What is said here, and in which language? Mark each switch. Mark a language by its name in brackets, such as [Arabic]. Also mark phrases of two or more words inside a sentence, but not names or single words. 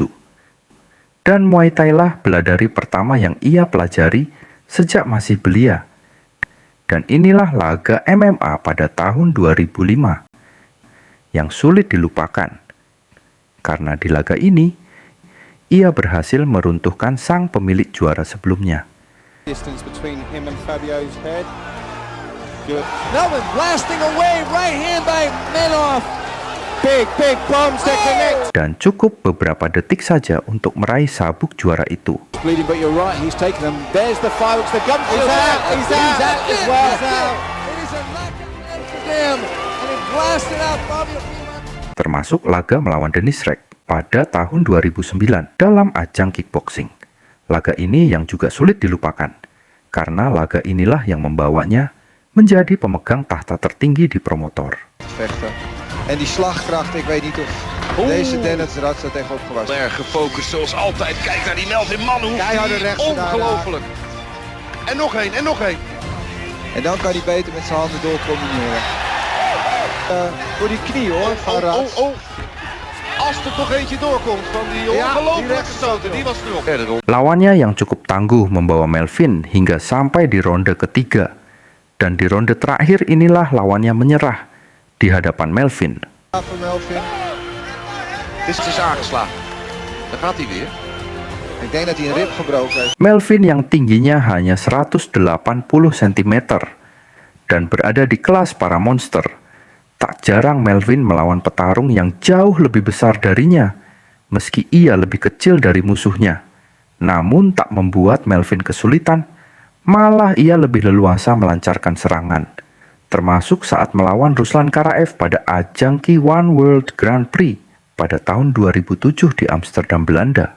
[Indonesian] Dan Muay Thai lah bela diri pertama yang ia pelajari sejak masih belia. Dan inilah laga MMA pada tahun 2005 yang sulit dilupakan. Karena di laga ini, ia berhasil meruntuhkan sang pemilik juara sebelumnya. [English] Distance between him and Fabio's head. Good. Melvin blasting away, right hand by Manhoef. Big bombs that connect. [Indonesian] Dan cukup beberapa detik saja untuk meraih sabuk juara itu. [English] Bleeding, but you're right. He's taken them. There's the fireworks. The gun. He's out. He's out as well. It is a knockout for them, and it blasted out Fabio. [Indonesian] Termasuk laga melawan Dennis Reck pada tahun 2009 dalam ajang kickboxing. Laga ini yang juga sulit dilupakan, karena laga inilah yang membawanya menjadi pemegang tahta tertinggi di promotor. [Dutch] Vechten. En die slagkracht, ik weet niet of deze Dennis Radz er tegenop gewassen. Erg gefocust zoals altijd. Kijk naar die Melvin Manhoef. Keiharde rechts gedaan. Ongelooflijk. En nog één, en nog één. En dan kan hij beter met zijn handen door combineren. Voor die knie hoor, van Radz. Als er toch eentje doorkomt van die ongelooflijke stoten, die was erop. [Indonesian] Lawannya yang cukup tangguh membawa Melvin hingga sampai di ronde ketiga. Dan di ronde terakhir inilah lawannya menyerah di hadapan Melvin. [Dutch] Dit is aangeslagen. Daar gaat hij weer. Ik denk dat hij een rib gebroken heeft. [Indonesian] Melvin yang tingginya hanya 180 cm dan berada di kelas para monster. Tak jarang Melvin melawan petarung yang jauh lebih besar darinya meski ia lebih kecil dari musuhnya. Namun tak membuat Melvin kesulitan, malah ia lebih leluasa melancarkan serangan, termasuk saat melawan Ruslan Karaev pada ajang K1 World Grand Prix pada tahun 2007 di Amsterdam, Belanda.